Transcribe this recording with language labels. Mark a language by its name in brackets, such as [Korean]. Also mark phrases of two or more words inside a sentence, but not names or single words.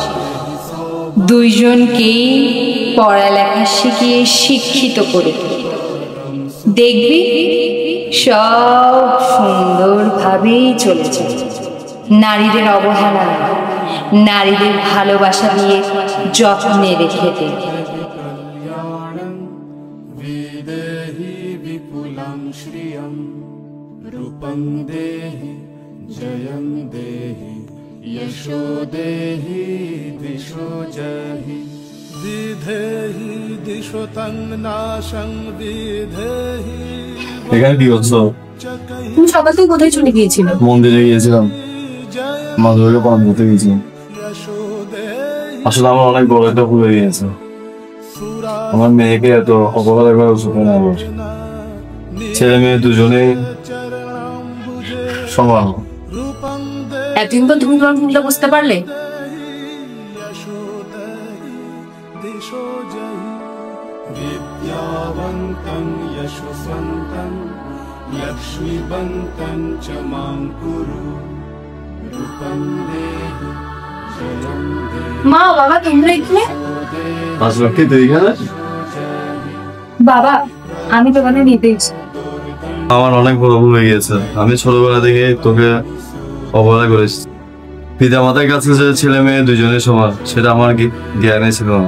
[Bangla] দুইজনকেই পড়ালেখা শিখিয়ে শিক্ষিত করে দেখবি সব সুন্দরভাবেই চলেছে। নারীদের অবহেলা, নারীদের ভালোবাসা দিয়ে যত্নে রেখে দে। [Sanskrit] विदेहि विपुलं श्रियं रूपं देहि जयं देहि यशो देहि दिशो जहि विधेहि दिशो तं नाशं विधेहि [Bangla] এখানে কি করছো? তুমি সকাল থেকে কোথায় চলে গিয়েছিলে? মন্দিরে গিয়েছিলাম, মাধবকে পান করতে গিয়েছিলাম। [Sanskrit] यशो देहि [Bangla] আসলে আমার অনেক বড় একটা ভুল হয়ে গেছে। আমার মেয়েকে এত অবহেলা করা উচিত না আমার। ছেলে মেয়ে দুজনেই সমান। এতদিন পর তুমি তোমার ভুলটা বুঝতে পারলে? [Sanskrit] दिशो जहि विद्यावन्तं यशस्वन्तं लक्ष्मीवन्तं च मां कुरु रूपं देहि जयं देहि [Bangla] মা বাবা তোমরা এখানে? আসলে কি তুই এখানে? বাবা আমি তোমাদের নিতে এসেছি। আমার অনেক বড় ভুল হয়ে গেছে। আমি ছোটবেলা থেকে তোকে অবহেলা করেছি। পিতা মাতার কাছে যে ছেলে মেয়ে দুজনে সমান, সেটা আমার জ্ঞানে ছিল না।